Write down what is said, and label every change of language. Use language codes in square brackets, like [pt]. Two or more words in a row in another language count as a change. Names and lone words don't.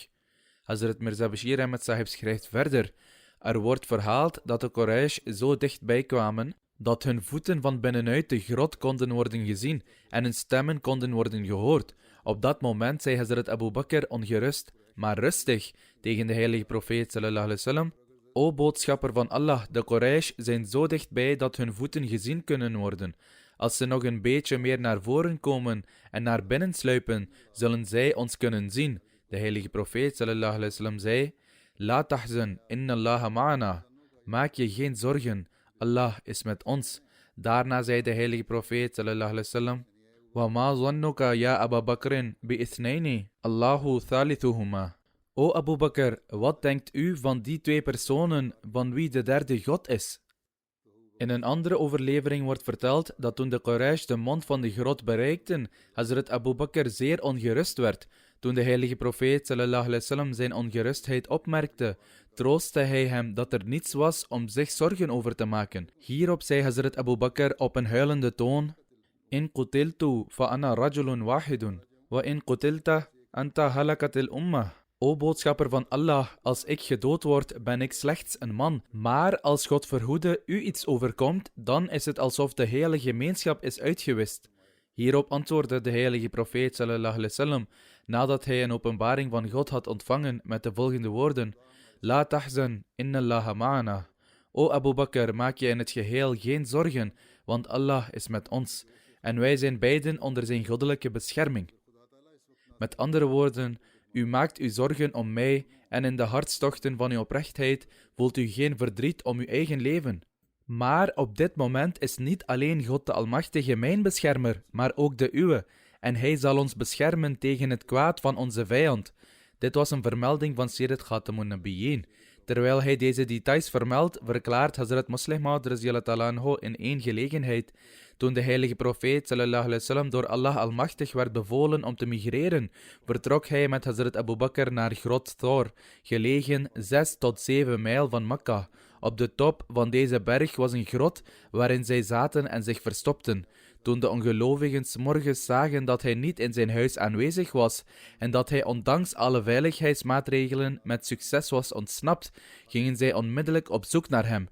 [nl] Hazrat Mirza Bashir Ahmad Sahib schrijft verder: er wordt verhaald dat de Quraysh zo dichtbij kwamen dat hun voeten van binnenuit de grot konden worden gezien en hun stemmen konden worden gehoord. Op dat moment zei Hazrat Abu Bakr ongerust, maar rustig, tegen de heilige profeet [ar] صلى الله عليه وسلم: [nl] o boodschapper van Allah, de Quraysh zijn zo dichtbij dat hun voeten gezien kunnen worden. Als ze nog een beetje meer naar voren komen en naar binnen sluipen, zullen zij ons kunnen zien. De heilige profeet [ar] صلى الله عليه وسلم [nl] zei: [ar] لا تحزن، إن الله معنا. [nl] Maak je geen zorgen, Allah is met ons. Daarna zei de heilige profeet [ar] صلى الله عليه وسلم: وما ظنك يا أبا بكر باثنين، الله ثالثهما. [nl] O Abu Bakr, wat denkt u van die twee personen van wie de derde God is? In een andere overlevering wordt verteld dat toen de Quraysh de mond van de grot bereikten, Hazrat Abu Bakr zeer ongerust werd. Toen de heilige profeet [ar] صلى الله عليه وسلم [nl] zijn ongerustheid opmerkte, troostte hij hem dat er niets was om zich zorgen over te maken. Hierop zei Hazrat Abu Bakr op een huilende toon: [ar] إن قتلت فأنا رجل واحد، وإن قتلت أنت هلكت الأمة. [nl] O boodschapper van Allah, als ik gedood word, ben ik slechts een man. Maar als God verhoede u iets overkomt, dan is het alsof de hele gemeenschap is uitgewist. Hierop antwoordde de heilige profeet [ar] صلى الله عليه وسلم, [nl] nadat hij een openbaring van God had ontvangen, met de volgende woorden: [ar] لا تحزن، إن الله معنا. [nl] O Abu Bakr, maak je in het geheel geen zorgen, want Allah is met ons. En wij zijn beiden onder zijn goddelijke bescherming. Met andere woorden, u maakt u zorgen om mij en in de hartstochten van uw oprechtheid voelt u geen verdriet om uw eigen leven. Maar op dit moment is niet alleen God de Almachtige mijn beschermer, maar ook de uwe, en hij zal ons beschermen tegen het kwaad van onze vijand. Dit was een vermelding van Sirat Khatamun Nabiyyin. Terwijl hij deze details vermeldt, verklaart Hazrat Muslih Maud [ar] رضي الله تعالى عنه [nl] in één gelegenheid. Toen de heilige profeet [ar] صلى الله عليه وسلم [nl] door Allah Almachtig werd bevolen om te migreren, vertrok hij met Hazrat Abu Bakr naar grot Thor, gelegen 6 tot 7 mijl van Mekka. Op de top van deze berg was een grot waarin zij zaten en zich verstopten. Toen de ongelovigen 's morgens zagen dat hij niet in zijn huis aanwezig was en dat hij ondanks alle veiligheidsmaatregelen met succes was ontsnapt, gingen zij onmiddellijk op zoek naar hem.